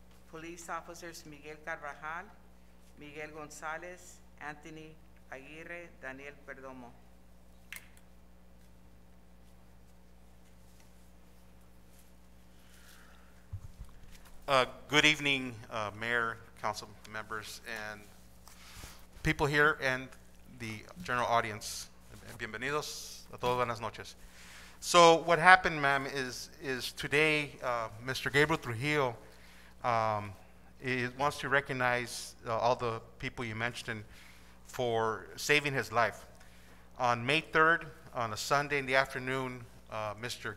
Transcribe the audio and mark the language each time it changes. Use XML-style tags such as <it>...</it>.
<en>Police officers Miguel Carvajal, Miguel Gonzalez, Anthony Aguirre, Daniel Perdomo. Good evening, Mayor, council members, and people here and the general audience.</en> <es>Bienvenidos a todos, buenas noches.</es> <en>So what happened, ma'am, is today Mr. Gabriel Trujillo wants to recognize all the people you mentioned for saving his life. On May 3rd, on a Sunday in the afternoon, Mr.</en>